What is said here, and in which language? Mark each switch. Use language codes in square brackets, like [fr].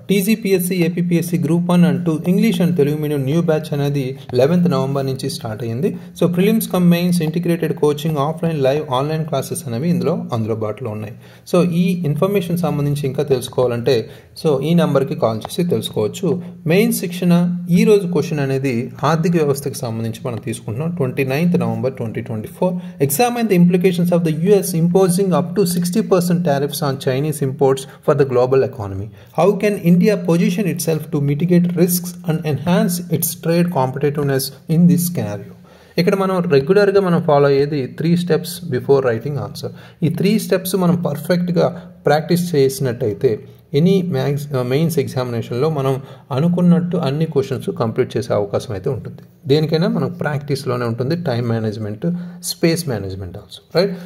[te] TGPSC, APPSC Group 1 and 2 English and Telugu medium new batch అనేది 11th November నుంచి start అయ్యింది. So prelims come mains integrated coaching offline live online classes అనేవి ఇందులో అందుబాటులో ఉన్నాయి. So ఈ ఇన్ఫర్మేషన్ సంబంధించి ఇంకా తెలుసుకోవాలంటే సో ఈ నెంబర్కి కాల్ చేసి తెలుసుకోవచ్చు. మెయిన్ శిక్షణ ఈ రోజు క్వశ్చన్ అనేది ఆర్థిక వ్యవస్థకి సంబంధించి మనం తీసుకుంటున్నాం. [en] 29th November 2024 examine the implications of the US imposing up to 60% tariffs on Chinese imports for the global economy. How can India position itself to mitigate risks and enhance its trade competitiveness in this scenario? [te] ఇక్కడ మనం రెగ్యులర్గా మనం follow అయ్యేది 3 steps before writing answer. ఈ 3 steps మనం పర్ఫెక్ట్గా practice చేసినట్టయితే any mains ఎగ్జామినేషన్లో మనం అనుకున్నట్టు అన్ని క్వశ్చన్స్ కంప్లీట్ చేసే అవకాశం అయితే ఉంటుంది. దేనికైనా మనకు ప్రాక్టీస్లోనే ఉంటుంది. Time management, space management also, right?